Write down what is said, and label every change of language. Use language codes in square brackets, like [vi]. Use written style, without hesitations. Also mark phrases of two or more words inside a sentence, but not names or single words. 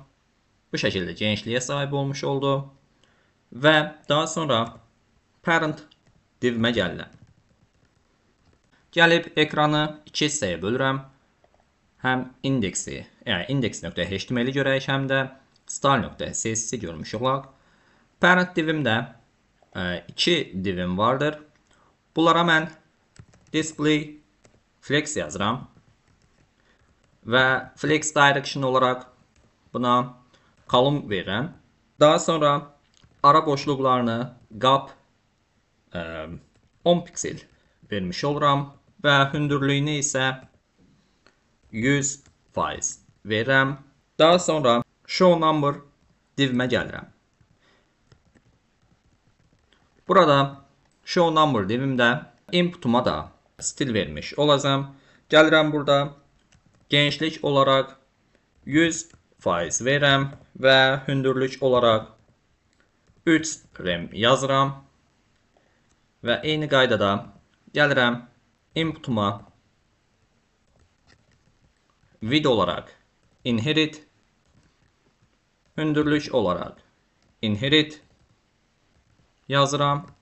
[az] Bu şəkildə genişliyə sahib olmuş oldu. Və daha sonra parent divimə gəlirəm. Gəlib ekranı iki hissəyə bölürəm. Həm index.html-i görək, həm də style.css-i görmüş olaq. Parent divimdə 2 divim vardır. Bunlara mən [en] display flex [az] yazıram və [en] flex direction [az] olaraq buna column verirəm. Daha sonra ara boşluqlarını qap 10 piksel vermiş oluram və hündürlüyünü isə 100% verirəm. Daha sonra [en] show number [az] divimə gəlirəm. Burada [en] show number [az] divimdə inputuma da stil vermiş olacağım. Gəlirəm burada genişlik olaraq 100% verirəm və hündürlük olaraq 3 rem yazıram. Və eyni qaydada gəlirəm inputuma width olaraq inherit, hündürlük olaraq inherit yazıram.